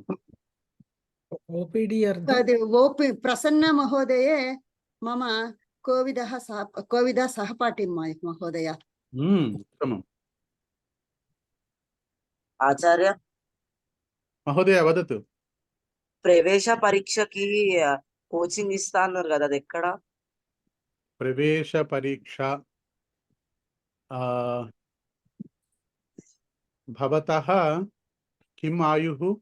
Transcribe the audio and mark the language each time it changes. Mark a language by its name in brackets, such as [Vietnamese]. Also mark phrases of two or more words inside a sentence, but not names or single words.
[Sanskrit] OPD प्रसन्न महोदये मम कोविद सहपाठी महोदय. उत्तमम्. आचार्य महोदय वदतु. [Telugu] ప్రవేశ పరీక్షకి కోచింగ్ ఇస్తా అన్నారు కదా, అది ఎక్కడ? [Sanskrit] प्रवेश परीक्षा भवतः किं आयुः?